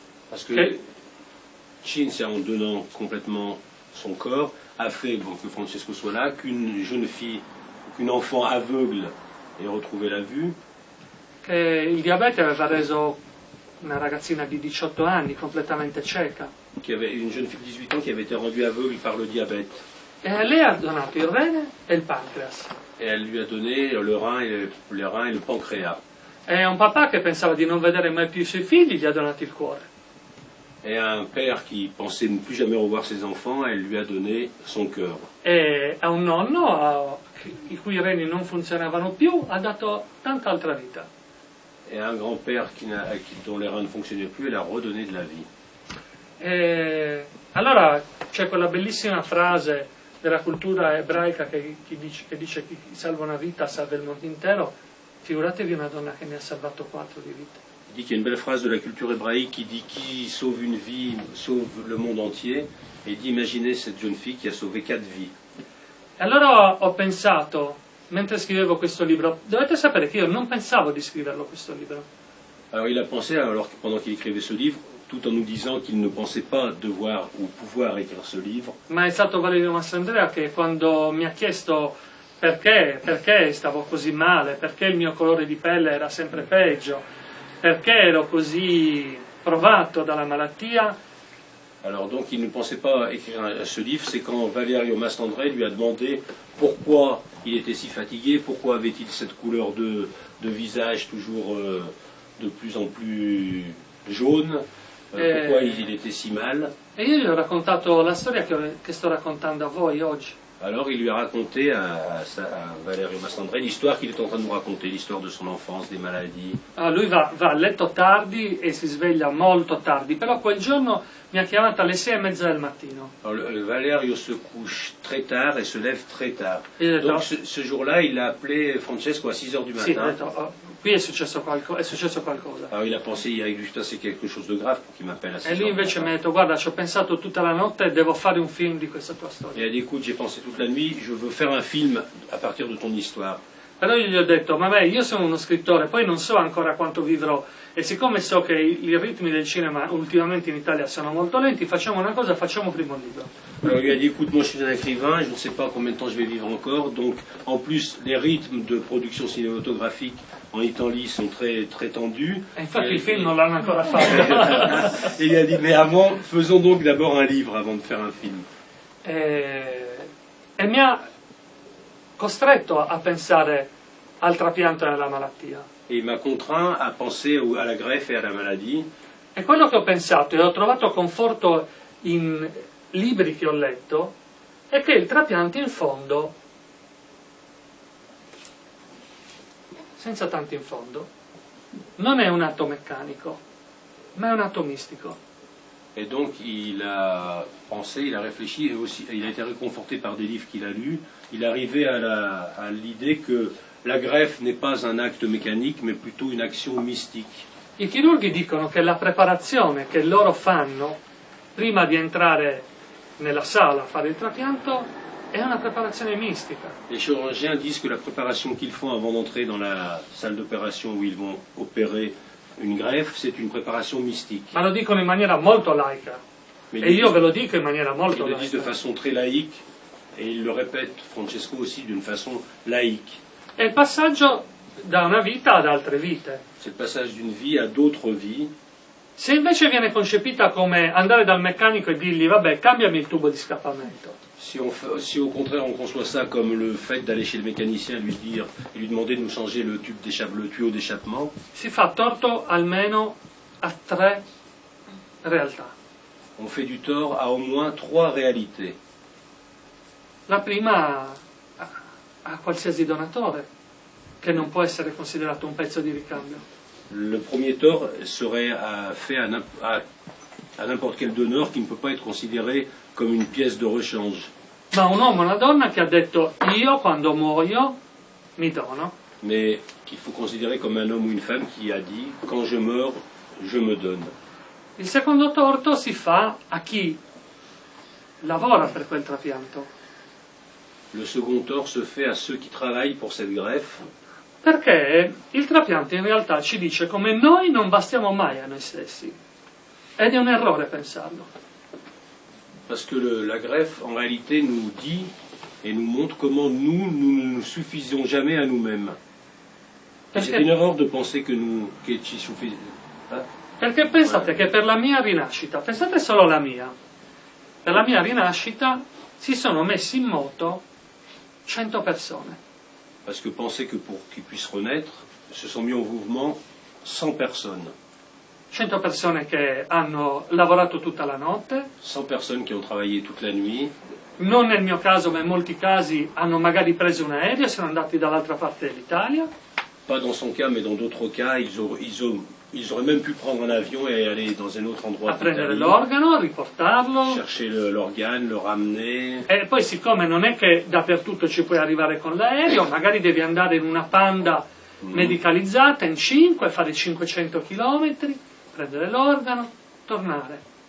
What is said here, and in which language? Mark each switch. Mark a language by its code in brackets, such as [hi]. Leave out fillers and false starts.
[fr] parce que Cinzia, en donnant complètement son corps, a fait que Francesco soit là, qu'une jeune fille, qu'une enfant aveugle ait retrouvé la vue, [it] che il diabete aveva reso una ragazzina di 18 anni completamente cieca, [fr] une jeune fille de 18 ans qui avait été rendue aveugle par le diabète. [it] e lei ha donato il rene e il pancreas. [fr] Et elle lui a donné le rein et le pancréas. [it] E un papà che pensava di non vedere mai più i suoi figli gli ha donato il cuore. [fr] Et un père qui pensait ne plus jamais revoir ses enfants, elle lui a donné son cœur. [it] E a un nonno i cui reni non funzionavano più ha dato tanta altra vita. [fr] Et un grand-père dont les reins ne fonctionnaient plus, elle a redonné de la vie. [it] E allora c'è quella bellissima frase della cultura ebraica che dice chi salva una vita salva il mondo intero. Figuratevi una donna che ne ha salvato 4 di vita. [fr] Il dit qu'il y a une belle phrase de la culture hébraïque qui dit qui sauve une vie sauve le monde entier. Et il dit imaginez cette jeune fille qui a sauvé 4 vies. [it] E allora ho pensato, mentre scrivevo questo libro, dovete sapere che io non pensavo di scriverlo questo libro. [fr] Alors il a pensé, pendant qu'il écrivait ce livre, tout en nous disant qu'il ne pensait pas devoir ou pouvoir écrire ce livre, [it] Ma è stato Valerio Mastrandrea che quando mi ha chiesto perché stavo così male, perché il mio colore di pelle era sempre peggio, perché ero così provato dalla malattia, [fr] alors donc il ne pensait pas écrire ce livre, c'est quand Valerio Mastandré lui a demandé pourquoi il était si fatigué, pourquoi avait-il cette couleur de visage toujours de plus en plus jaune, pourquoi il était si mal. [it] e io gli ho raccontato la storia che sto raccontando a voi oggi. [fr] Alors il lui a raconté à Valerio Massandre l'histoire qu'il est en train de nous raconter, l'histoire de son enfance, des maladies. [it] Allora, lui va a letto tardi e si sveglia molto tardi, però quel giorno mi ha chiamato alle 6:30 del mattino. [fr] Alors, Valerio se couche très tard et se lève très tard. [it] E [fr] Donc ce jour-là, il a appelé Francesco à 6 heures du matin. [it] sì, ha detto, qui è successo qualcosa. [fr] Alors il a pensé, il a dû se passer quelque chose de grave pour qu'il m'appelle à 6 [it] E lui [fr] heures du [it] invece mi [fr] matin. [it] ha detto, guarda, ci ho pensato tutta la notte e devo fare un film di questa tua storia. [fr] Il a dit, écoute, j'ai pensé toute la nuit, je veux faire un film à partir de ton histoire. [it] Però io gli ho detto, vabbè, io sono uno scrittore, poi non so ancora quanto vivrò, e siccome so che i ritmi del cinema ultimamente in Italia sono molto lenti, facciamo una cosa, facciamo prima un libro. [fr] Alors il lui a dit, écoute, moi je suis un écrivain, je ne sais pas combien de temps je vais vivre encore, donc en plus les rythmes de production cinématographique en Italie sont très, très tendus. [it] E infatti il film non l'hanno ancora fatto. [fr] Et il a dit, mais avant, faisons donc d'abord un livre avant de faire un film. [it] E mi ha costretto a pensare al trapianto e alla malattia. [fr] Et il m'a contraint à penser à la greffe et à la maladie. [it] E quello che ho pensato e ho trovato conforto in libri che ho letto è che il trapianto in fondo, senza tanto in fondo, non è un atto meccanico, ma è un atto mistico. [fr] Et donc il a pensé, il a réfléchi, et aussi, il a été réconforté par des livres qu'il a lus. Il est arrivé à l'idée que la greffe n'est pas un acte mécanique, mais plutôt une action mystique. [it] I chirurghi dicono che la preparazione che loro fanno prima di entrare nella sala a fare il trapianto è una preparazione mistica. [fr] Les chirurgiens disent que la préparation qu'ils font avant d'entrer dans la salle d'opération où ils vont opérer une greffe, c'est une préparation mystique. [it] Ma lo dicono in maniera molto laica. [fr] Mais [it] E io ve lo dico in maniera [fr] ils [it] molto [fr] le disent de [it] laica. [fr] façon très laïque, et il le répète, Francesco aussi, d'une façon laïque. [it] È il passaggio da una vita ad altre vite. [fr] C'est le passage d'une vie à d'autres vies. [it] Se invece viene concepita come andare dal meccanico e dirgli vabbè, cambiami il tubo di scappamento, [fr] Si au contraire on conçoit ça comme le fait d'aller chez le mécanicien et lui demander de nous changer le tuyau d'échappement, [it] si fa torto almeno a 3 realtà. [fr] on fait du tort à au moins 3 réalités. [it] La prima a qualsiasi donatore, che non può essere considerato un pezzo di ricambio. [fr] Le premier tort serait fait à n'importe quel donneur qui ne peut pas être considéré comme une pièce de rechange. [it] Ma un uomo e una donna che ha detto io quando muoio mi dono. [fr] Mais qu'il faut considérer comme un homme ou une femme qui a dit « quand je meurs, je me donne ». [it] Il secondo torto si fa a chi lavora per quel trapianto. [fr] Le second tort se fait à ceux qui travaillent pour cette greffe, [it] Perché il trapianto in realtà ci dice come noi non bastiamo mai a noi stessi. Ed è un errore pensarlo. [fr] parce que la greffe, en réalité, nous dit et nous montre comment nous ne nous suffisons jamais à nous-mêmes. Et c'est une erreur de penser que ci suffisons. [it] Perché pensate che per la mia rinascita, pensate solo alla mia, per la mia rinascita si sono messi in moto 100 persone. [fr] Parce que penser que pour qu'ils puissent renaître, se sont mis en mouvement 100 personnes. [it] 100 persone che hanno lavorato tutta la notte, [fr] 100 personnes qui ont travaillé toute la nuit. [it] non nel mio caso ma in molti casi hanno magari preso un aereo e sono andati dall'altra parte dell'Italia. [fr] Pas dans son cas, mais dans d'autres cas, ils auraient même pu prendre un avion et aller dans un autre endroit [it] A prendere [fr] d'Italie, [it] l'organo, riportarlo, [fr] chercher l'organe, le ramener. [it] e poi siccome non è che dappertutto ci puoi arrivare con l'aereo, magari devi andare in una Panda medicalizzata in 5, fare 500 km, prendere l'organo, tornare.